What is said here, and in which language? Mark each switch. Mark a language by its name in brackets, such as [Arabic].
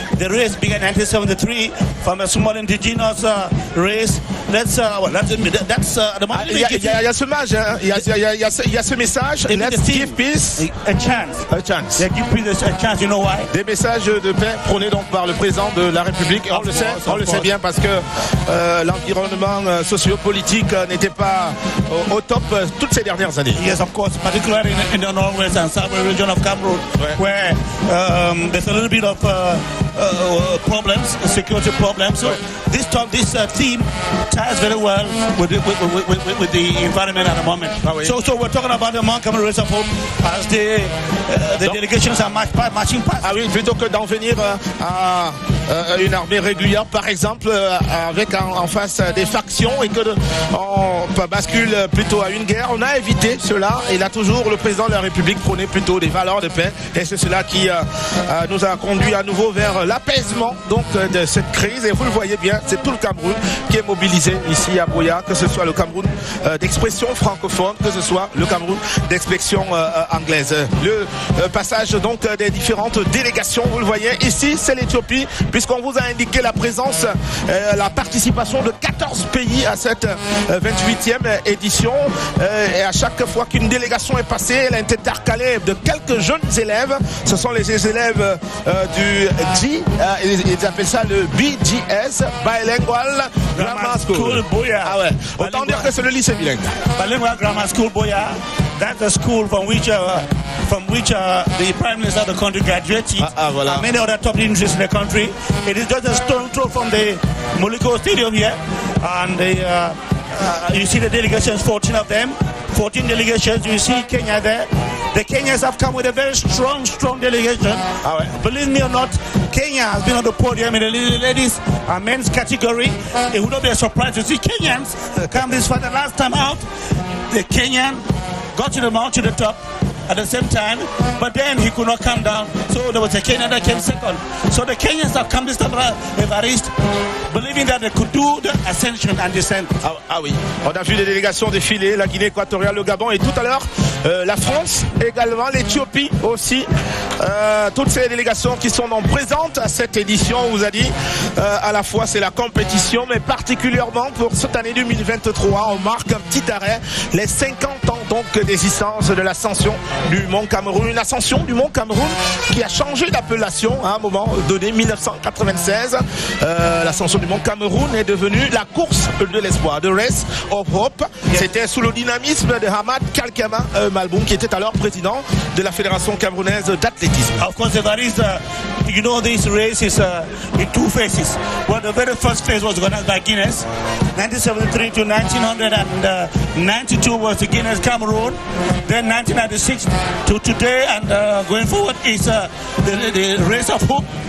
[English] The race began in 1973 from a small indigenous race. That's the moment. [French] Il y a ce message, hein? Il y a ce message. [English] Let's give peace a chance. A chance. Yeah, give peace a chance. You know why? [French] Des messages de paix prônés donc par le président de la République. On le sait bien parce que l'environnement sociopolitique n'était pas au top toutes ces dernières années. [English] Yes, of course, particularly in the northwest and southwest region of Cameroon, where there's a little bit of problems, security problems. So this theme ties very well with the environment at the moment. So we're talking about the Mount Cameroon Race of Hope as the delegations are marching past. [French] Ah oui, plutôt que d'en venir à une armée régulière, par exemple, avec en face des factions et que on bascule plutôt à une guerre, on a évité cela. Et là, toujours, le président de la République prônait plutôt des valeurs de paix. Et c'est cela qui nous a conduit à nouveau vers l'apaisement donc de cette crise. Et vous le voyez bien, c'est tout le Cameroun qui est mobilisé ici à BUEA, que ce soit le Cameroun d'expression francophone, que ce soit le Cameroun d'expression anglaise. Le passage donc des différentes délégations, vous le voyez ici, c'est l'Éthiopie, puisqu'on vous a indiqué la présence, la participation de 14 pays à cette 28e édition. Et à chaque fois qu'une délégation est passée, elle a été intercalée de quelques jeunes élèves. Ce sont les élèves du G, ils appellent ça le BGS, Bilingual Grammar School. BUEA. Ah ouais. Autant dire que c'est le lycée bilingue. Bilingual Grammar School BUEA. [English] That's the school from which the Prime Minister of the country graduated, [French] voilà. [English] and many other top universities in the country. It is just a stone throw from the Moliko Stadium here, and you see the delegations, 14 of them, 14 delegations. You see Kenya there, the Kenyans have come with a very strong delegation. Believe me or not, Kenya has been on the podium in the ladies and men's category. It would not be a surprise to see Kenyans come this far. The last time out, the Kenyan got to the mount to the top at the same time, but then he could not come down, so there was a Kenyan that came second. So the Kenyans have come this time around, Evariste, believing that they could do the ascension and descent. [French] Ah oui, on a vu les délégations défiler, la Guinée équatoriale, le Gabon et tout à l'heure la France également, l'Éthiopie aussi. Toutes ces délégations qui sont donc présentes à cette édition, on vous a dit, à la fois c'est la compétition, mais particulièrement pour cette année 2023, on marque un petit arrêt, les 50 ans donc d'existence de l'ascension du Mont Cameroun, une ascension du Mont Cameroun qui a changé d'appellation à un moment donné, 1996. L'ascension du Mont Cameroun est devenue la course de l'espoir, the Race of Hope. C'était sous le dynamisme de Hamad Kalkama Malboum, qui était alors président de la Fédération camerounaise d'athlétisme. [English] Of course, Evariste, you know this race is in two phases. Well, the very first phase was organized by Guinness. 1973 to 1992 was the Guinness Cameroon. Then 1996 to today and going forward is the Race of Hope.